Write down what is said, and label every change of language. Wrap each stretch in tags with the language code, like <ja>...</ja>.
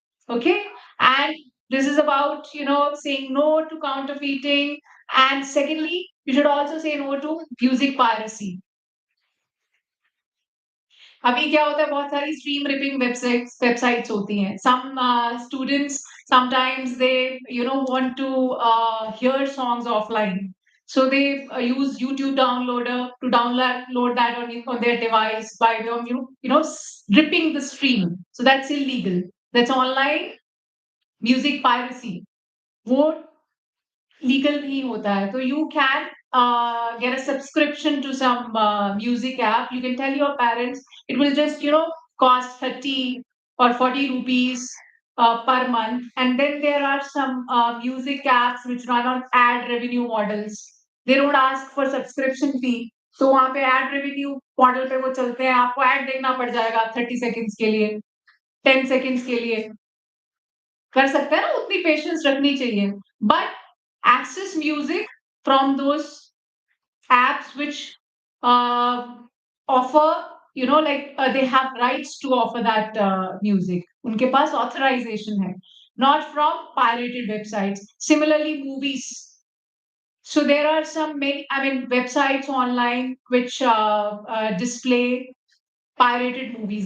<en>Okay, and this is about saying no to counterfeiting, and secondly you should also say no to music piracy.</en> <hi>अभी क्या होता है, बहुत सारी stream ripping websites होती हैं.</hi> <en>Some students sometimes they want to hear songs offline, so they use YouTube downloader to download that on their device by way of ripping the stream. So that's illegal. That's online music piracy.</en> <hi>वो legal नहीं होता है.</hi> <en>तो you can get a subscription to some music app. You can tell your parents it will just cost 30 or 40 rupees per month. And then there are some music apps which run on ad revenue models. They don't ask for subscription fee.</en> <hi>तो वहाँ पे ad revenue model पे वो चलते हैं. आपको ad देखना पड़ जाएगा 30 seconds के लिए, 10 seconds के लिए. कर सकते हैं ना, उतनी पेशेंस रखनी चाहिए.</hi> <en>But access music from those apps which offer they have rights to offer that music.</en> <hi>उनके पास authorization है,</hi> <en>not from pirated websites. Similarly, movies. So there are websites online which display pirated movies.</en>